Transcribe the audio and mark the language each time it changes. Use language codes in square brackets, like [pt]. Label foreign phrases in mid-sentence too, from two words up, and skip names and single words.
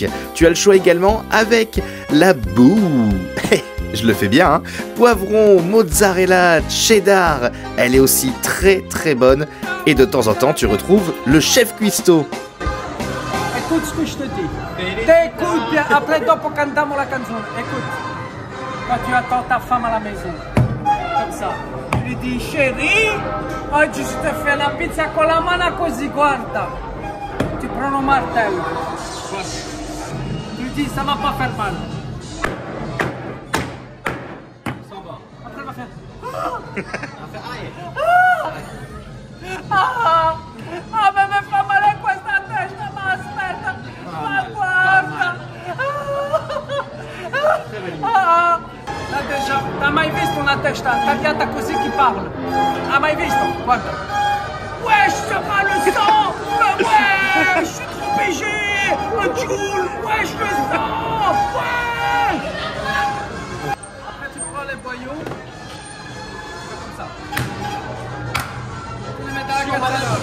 [fr] Tu as le choix également avec la boue, je le fais bien, hein. Poivron, mozzarella, cheddar, elle est aussi très très bonne et de temps en temps tu retrouves le chef cuistot. Écoute ce que je te dis. T'écoutes bien. Après, [it] dopo cantiamo la canzone. [fr] Écoute. Quand tu attends ta femme à la maison. Comme ça. Tu lui dis, chérie, oggi je te fais la pizza [it] con la mano così, guarda. [fr] Tu prends le martello. Tu lui dis, ça va pas faire mal. Après, elle va faire. [it] Ah, ma mi fa male questa testa, ma aspetta, ma guarda. [fr] Là déjà, t'as [it] mai visto una testa tagliata così che parla? Hai mai visto? Guarda. [fr] Wesh, ça va le sang. Mais wesh, je suis trop PG. Le Joule, wesh, le sang. Wesh. Après, tu prends les boyaux. Comme ça. Tu les mets dans la casserole.